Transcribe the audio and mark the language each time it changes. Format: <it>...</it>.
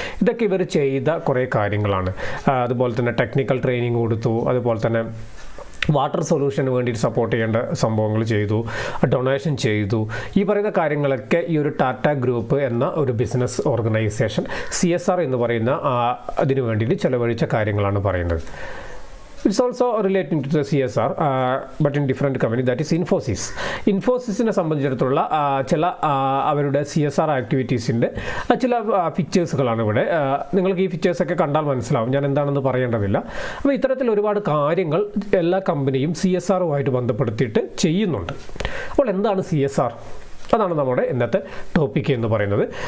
<ml>ഇതൊക്കെ ഇവർ ചെയ്ത കുറേ കാര്യങ്ങളാണ്. അതുപോലെ തന്നെ ടെക്നിക്കൽ ട്രെയിനിങ് കൊടുത്തു, അതുപോലെ തന്നെ വാട്ടർ സൊല്യൂഷന് വേണ്ടിയിട്ട് സപ്പോർട്ട് ചെയ്യേണ്ട സംഭവങ്ങൾ ചെയ്തു, ഡൊണേഷൻ ചെയ്തു. ഈ പറയുന്ന കാര്യങ്ങളൊക്കെ ഈ ഒരു ടാറ്റ ഗ്രൂപ്പ് എന്ന ഒരു ബിസിനസ് ഓർഗനൈസേഷൻ CSR എന്ന് പറയുന്ന അതിനു വേണ്ടിയിട്ട് ചെലവഴിച്ച കാര്യങ്ങളാണ് പറയുന്നത്.</ml> <en>It's also relating to the CSR, but in different company, that is Infosys.</en> <ml>ഇൻഫോസിസിനെ സംബന്ധിച്ചിടത്തോളം ചില അവരുടെ CSR ആക്ടിവിറ്റീസിൻ്റെ ചില ഫീച്ചേഴ്സുകളാണ് ഇവിടെ. നിങ്ങൾക്ക് ഈ ഫീച്ചേഴ്സൊക്കെ കണ്ടാൽ ഞാൻ എന്താണെന്ന് പറയേണ്ടതില്ല. അപ്പോൾ ഇത്തരത്തിൽ ഒരുപാട് കാര്യങ്ങൾ എല്ലാ കമ്പനിയും CSRുമായിട്ട് ബന്ധപ്പെടുത്തിയിട്ട് ചെയ്യുന്നുണ്ട്. അപ്പോൾ എന്താണ് CSR? അതാണ് നമ്മുടെ ഇന്നത്തെ ടോപ്പിക് എന്ന് പറയുന്നത്.</ml>